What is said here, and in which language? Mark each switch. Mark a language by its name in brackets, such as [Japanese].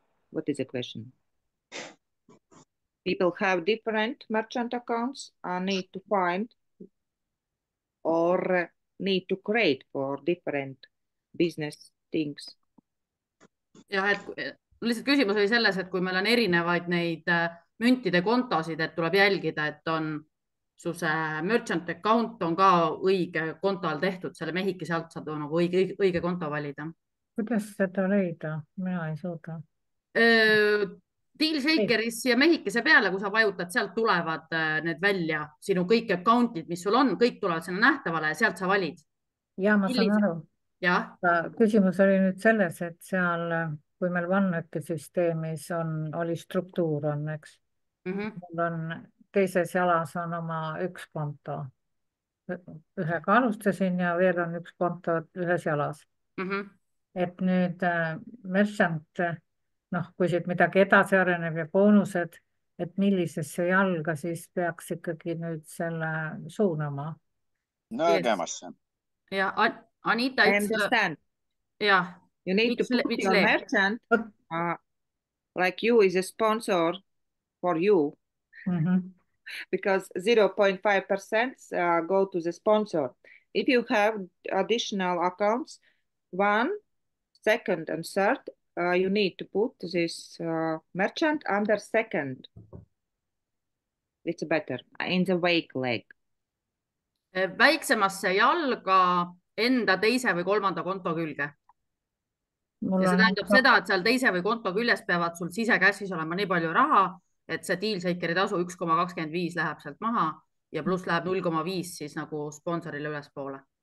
[English] What is the question? People have different merchant accounts and need to find or need to create for different business things. [Estonian] Ja, lihtsalt küsimus oli selles, et kui meil on erinevaid neid müntide kontosid, et tuleb jälgida, et on su see merchant account on ka õige konto all tehtud, selle mehikese alt saad nagu õige konto valida. kuidas seda leida? Mina ei suuda. Dealshakeris ja mehikese peale, kui sa vajutad, sealt tulevad need välja, sinu kõik account'id, mis sul on, kõik tulevad sinna nähtavale ja sealt sa valid. Ja ma saan aru. Jah. Küsimus oli nüüd selles, et seal, kui meil OneNeti süsteemis oli struktuur on, eks. Mul on teises jalas on oma üks konto. Ühega alustasin ja veel on üks konto ühes jalas. Et nüüd merchant, kui siit midagi edasi areneb ja boonused, et millisesse jalga siis peaks ikkagi nüüd selle suunama? Nõgemasse. Ja Anita, [English] I understand. Yeah. You need to put your merchant like you is a sponsor for you. Because 0.5% go to the sponsor. If you have additional accounts, 1, 2nd, and 3rd, you need to put this merchant under 2nd. It's better in the wake leg. [Estonian] Väiksemasse jalga enda teise või kolmanda konto külge. Ja see tähendab seda, et seal teise või konto küljes peavad sul sisekässis olema nii palju raha, et see Dealshakeri tasu 1,25 läheb sealt maha ja pluss läheb 0,5 siis nagu sponsorile ülespoole.